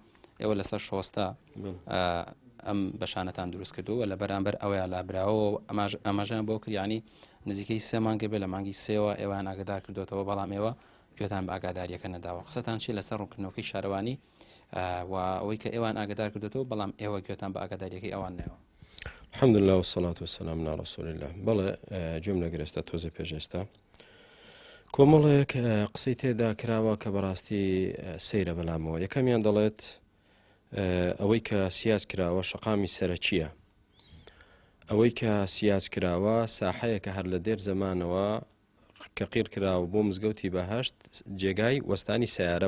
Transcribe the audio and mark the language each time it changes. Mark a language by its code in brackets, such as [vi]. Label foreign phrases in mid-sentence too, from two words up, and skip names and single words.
[ckb] ئێوە لەسەر شۆستا ئەم بەشانەتان دروست کردووە لە بەرامبەر ئەوەیە لابراوە ئەمەژیان بۆ کریانی نزیکەی 3 مانگە بێ لە مانگی 3ەوە ئێوان ئاگادار کردوێتەوە بەڵام ئێوە گوێتان بە ئاگاداریەکە نەداوە قسەتان چی لەسەر ڕوونکردنەوەی شارەوانی و ئەوەی کە ئێوان ئاگادار کردوێتەوە بەڵام ئێوە گوێتان بە ئاگاداریەکەی ئەوان نەوە [ar] الحمد لله والصلاة والسلام على رسول الله [ckb] بەڵێ گوێم لەگرێستا تۆزە پێشێستا کۆمەڵێک قسەی تێدا کراوە کە بەڕاستی سەیرە بەلامەوە یەکەمیان دەڵێت ئەوەی کە سیاز کراوە شەقامی سەرەکیە ئەوەی کە سیاز کراوە ساحەیە کە هەر لە دێر زەمانەوە کە قیر کراوە بۆ مزگەوتی بەهەشت جێگای وەستانی سیارە